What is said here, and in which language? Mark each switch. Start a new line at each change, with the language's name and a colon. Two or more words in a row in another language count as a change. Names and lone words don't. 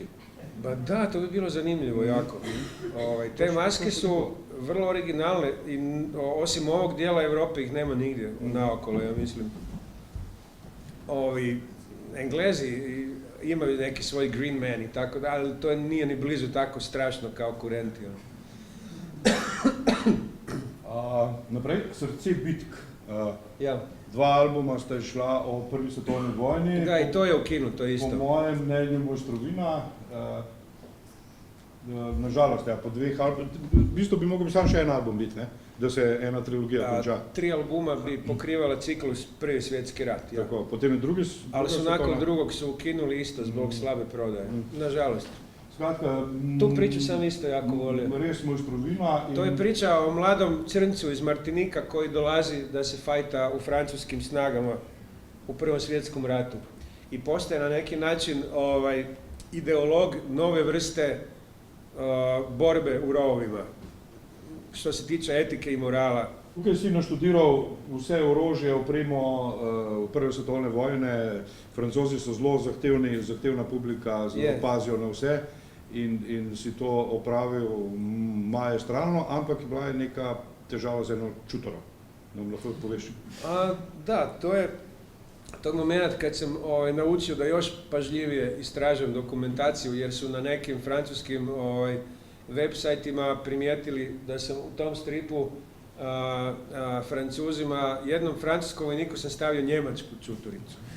Croatian: Ba da, to bi bilo zanimljivo jako. Te maske su vrlo originalne i osim ovog dijela Europe ih nema nigdje naokolo, ja mislim. Englezi imaju neki svoj Green Man i tako da, ali to nije ni blizu tako strašno kao kurenti.
Slovenian: Naprej, Srce bitk. Ja. 2 albuma sta išla o prvi svetovni vojni.
Croatian: Da, i to je ukinuto isto.
Slovenian: Po mojem mnenju mojstrovina. Nažalost, po 2 albumih, v bistvu bi mogel samo še en album biti, ne? Da se ena trilogija konča.
Croatian: 3 albuma bi pokrivala ciklus Prvi svjetski rat. Ja.
Slovenian: Tako, potem je drugi...
Croatian: Ali su nakon drugog su ukinuli isto zbog slabe prodaje. Nažalost.
Slovenian: Skratka,
Croatian: tu priču sam isto jako volio.
Slovenian: Res mojstrovina.
Croatian: To je priča o mladom crncu iz Martinika koji dolazi da se fajta u francuskim snagama u Prvom svjetskom ratu. I postaje na neki način ideolog nove vrste borbe u rovovima. Što se tiče etike i morala.
Slovenian: Tukaj si naštudiral vse orožje, opremo v Prve svetovne vojne. Francozi so zelo zahtevna publika, zelo pazijo na vse. In si to opravil maestralno, ampak bila je neka težava z eno čutoro. Nam lahko poveš?
Croatian: Da, to je tog moment kad sam naučio da još pažljivije istražujem dokumentaciju, jer su na nekim francuskim web sajtima primijetili da sam u tom stripu Francuzima, jednom francuskom vojniku sam stavio njemačku čuturicu.